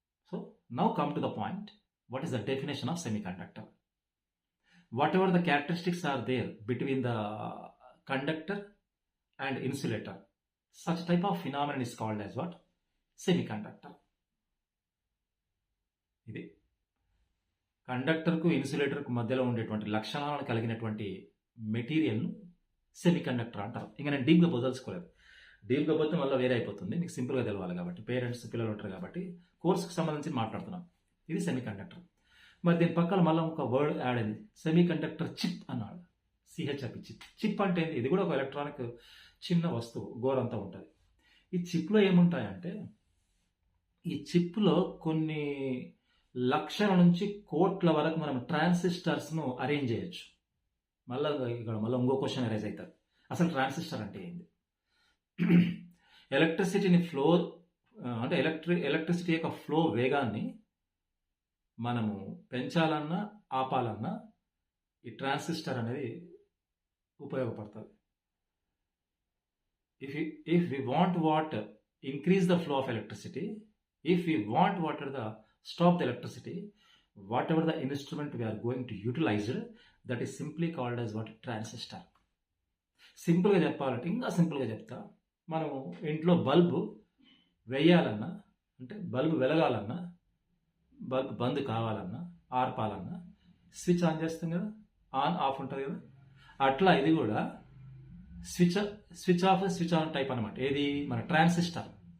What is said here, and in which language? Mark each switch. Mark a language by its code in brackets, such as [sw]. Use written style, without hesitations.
[en] So now come to the point. What is the definition of semiconductor? Whatever the characteristics are there between the conductor and insulator, such type of phenomenon is called as what? Semiconductor. [te] ఇది కండక్టర్కు ఇన్సులేటర్కు మధ్యలో ఉండేటువంటి లక్షణాలను కలిగినటువంటి మెటీరియల్ను semiconductor అంటారు. ఇంకా నేను డీప్గా బోదలుచుకోలేదు. డీప్గా పోతే మళ్ళీ వేరే అయిపోతుంది. మీకు సింపుల్గా తెలవాలి కాబట్టి, పేరెంట్స్ పిల్లలు ఉంటారు కాబట్టి కోర్సుకు సంబంధించి మాట్లాడుతున్నాం. ఇది సెమీకండక్టర్. మరి దీని పక్కన మళ్ళీ ఒక వర్డ్ యాడ్ అయింది, సెమీకండక్టర్ చిప్ అన్నాడు. సిహెచ్ఐపి చిప్. చిప్ అంటే ఏంటి? ఇది కూడా ఒక ఎలక్ట్రానిక్ చిన్న వస్తువు, గోరంతా ఉంటుంది. ఈ చిప్లో ఏముంటాయంటే, ఈ చిప్లో కొన్ని లక్షల నుంచి కోట్ల వరకు మనం ట్రాన్సిస్టర్స్ను అరేంజ్ చేయొచ్చు. మళ్ళీ ఇంకో క్వశ్చన్ అరేంజ్ అవుతుంది, అసలు ట్రాన్సిస్టర్ అంటే ఏంది? ఎలక్ట్రిసిటీని ఫ్లో అంటే ఎలక్ట్రిసిటీ యొక్క ఫ్లో వేగాన్ని మనము పెంచాలన్నా ఆపాలన్నా ఈ ట్రాన్సిస్టర్ అనేది ఉపయోగపడుతుంది. [en] If we want what increase the flow of electricity, if we want stop the electricity, whatever the instrument we are going to utilize, that is simply called as what? Transistor. [te] సింపుల్గా చెప్పాలంటే, ఇంకా సింపుల్గా చెప్తా, మనము ఇంట్లో bulb వేయాలన్నా, అంటే bulb వెలగాలన్నా, bulb బంద్ కావాలన్నా, ఆర్పాలన్నా switch on చేస్తాం కదా, ఆన్ ఆఫ్ ఉంటుంది కదా. అట్లా ఇది కూడా switch off switch on type అనమాట. ఏది? మన ట్రాన్సిస్టర్.